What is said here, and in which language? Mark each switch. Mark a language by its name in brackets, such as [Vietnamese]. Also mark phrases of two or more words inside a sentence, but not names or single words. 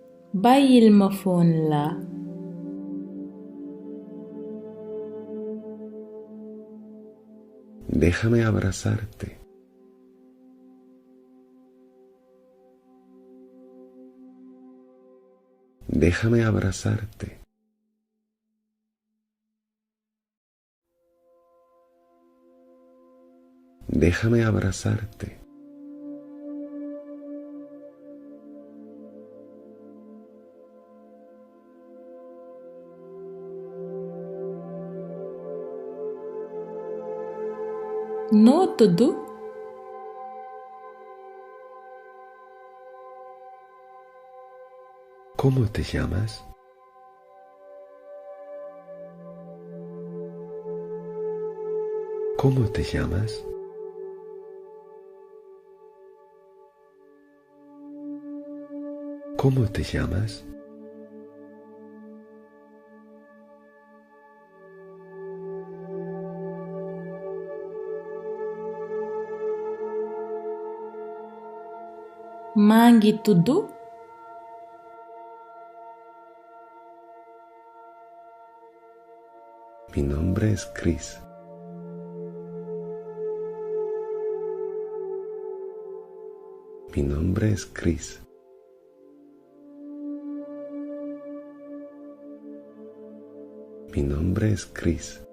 [Wolof] bàyyil ma fon la. [Spanish] Déjame abrazarte. Déjame abrazarte. Déjame abrazarte. [Wolof] Noo tudd? [Spanish] ¿Cómo te llamas? ¿Cómo te llamas? ¿Cómo te llamas? [Wolof] maa ngi tudd. [Spanish] Mi nombre es Chris. Mi nombre es Chris. Mi nombre es Chris.